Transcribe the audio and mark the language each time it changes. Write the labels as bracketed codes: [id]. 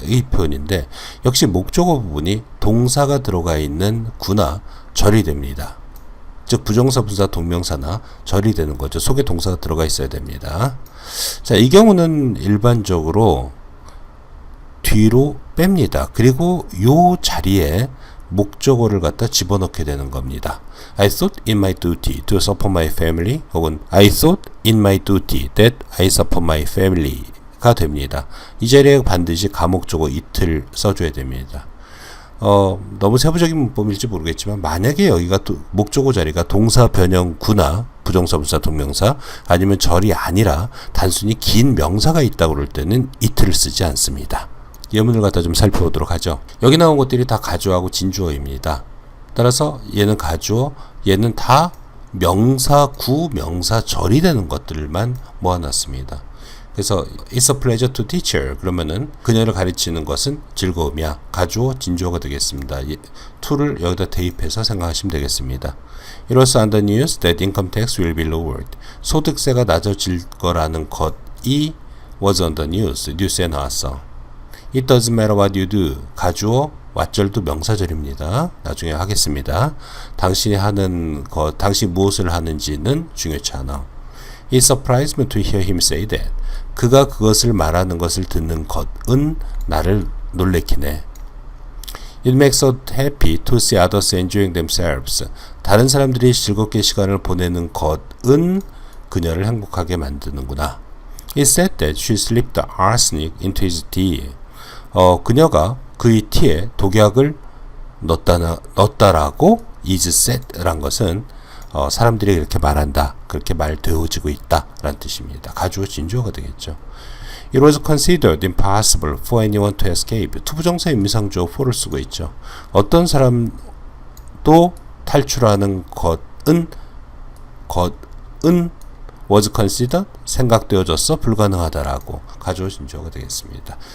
[ko] 의 표현인데 역시 목적어 부분이 동사가 들어가 있는 구나 절이 됩니다. 즉 부정사, 분사, 동명사나 절이 되는 거죠. 속에 동사가 들어가 있어야 됩니다. 자, 이 경우는 일반적으로 뒤로 뺍니다. 그리고 요 자리에 목적어를 갖다 집어넣게 되는 겁니다. [en] I thought in my duty to support my family [ko] 혹은 [en] I thought in my duty that I support my family [ko] 가 됩니다. 이 자리에 반드시 가목적어 it을 써줘야 됩니다. 너무 세부적인 문법일지 모르겠지만 만약에 여기가 목적어 자리가 동사 변형구나 부정사, 분사, 동명사 아니면 절이 아니라 단순히 긴 명사가 있다고 그럴 때는 it를 쓰지 않습니다. 예문을 갖다 좀 살펴보도록 하죠. 여기 나온 것들이 다 가주어하고 진주어입니다. 따라서 얘는 가주어, 얘는 다 명사, 구, 명사, 절이 되는 것들만 모아놨습니다. [en] 그래서 It's a pleasure to teach her. [ko] 그러면은 그녀를 가르치는 것은 즐거움이야. 가주어, 진주어가 되겠습니다. to를 여기다 대입해서 생각하시면 되겠습니다. [en] It was on the news that income tax will be lowered. [ko] 소득세가 낮아질 거라는 것이 [en] was on the news. [ko] 뉴스에 나왔어. [en] It doesn't matter what you do. [ko] 가주어, 왓절도 명사절입니다. 나중에 하겠습니다. 당신이 하는 것, 당신이 무엇을 하는지는 중요치 않아. [en] It surprised me to hear him say that. [ko] 그가 그것을 말하는 것을 듣는 것은 나를 놀래키네. [en] It makes us happy to see others enjoying themselves. [ko] 다른 사람들이 즐겁게 시간을 보내는 것은 그녀를 행복하게 만드는구나. [en] It said that she slipped the arsenic into his tea. [ko] 그녀가 그의 티에 독약을 넣었다라고 [en] is said [ko] 란 것은 사람들이 이렇게 말한다, 그렇게 말되어지고 있다라는 뜻입니다. 가주어 진주어가 되겠죠. [en] It was considered impossible for anyone to escape. [ko] 투부정사 임의상주어 for를 쓰고 있죠. 어떤 사람도 탈출하는 것은 [en] was considered [ko] 생각되어졌어 불가능하다라고 가주어 진주어가 되겠습니다.